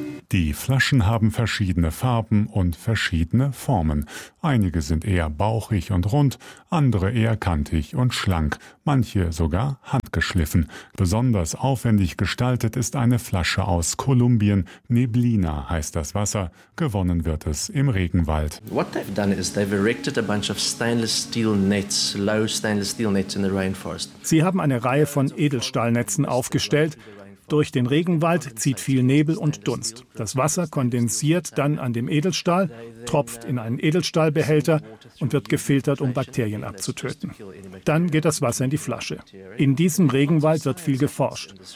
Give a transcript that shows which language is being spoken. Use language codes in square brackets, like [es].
[de] Die Flaschen haben verschiedene Farben und verschiedene Formen. Einige sind eher bauchig und rund, andere eher kantig und schlank, manche sogar handgeschliffen. Besonders aufwendig gestaltet ist eine Flasche aus Kolumbien. Neblina heißt das Wasser. Gewonnen wird es im Regenwald. [en] What they've done is they've erected a bunch of stainless steel nets, low stainless steel nets in the rainforest. [de] Sie haben eine Reihe von Edelstahlnetzen aufgestellt. Durch den Regenwald zieht viel Nebel und Dunst. Das Wasser kondensiert dann an dem Edelstahl, tropft in einen Edelstahlbehälter und wird gefiltert, um Bakterien abzutöten. Dann geht das Wasser in die Flasche. In diesem Regenwald wird viel geforscht.